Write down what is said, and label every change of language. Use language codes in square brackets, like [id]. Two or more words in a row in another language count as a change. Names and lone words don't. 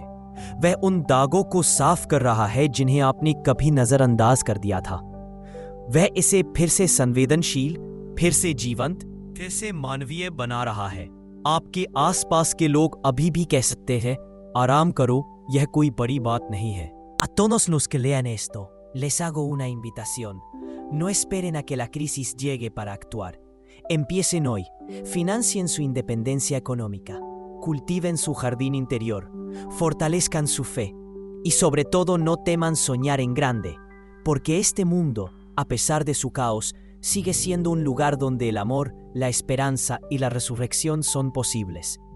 [hi] वह उन दागों को साफ कर रहा है जिन्हें आपने कभी नजरअंदाज कर दिया था। वह इसे फिर से संवेदनशील, फिर से जीवंत, फिर से मानवीय बना रहा है। आपके आसपास के लोग अभी भी कह सकते हैं, आराम करो, यह कोई बड़ी बात नहीं है। [es] A todos los que lean esto, les hago una invitación. No esperen a que la crisis llegue para actuar. Empiecen hoy, financien su independencia económica, cultiven su jardín interior, fortalezcan su fe y sobre todo no teman soñar en grande, porque este mundo, a pesar de su caos, sigue siendo un lugar donde el amor, la esperanza y la resurrección son posibles.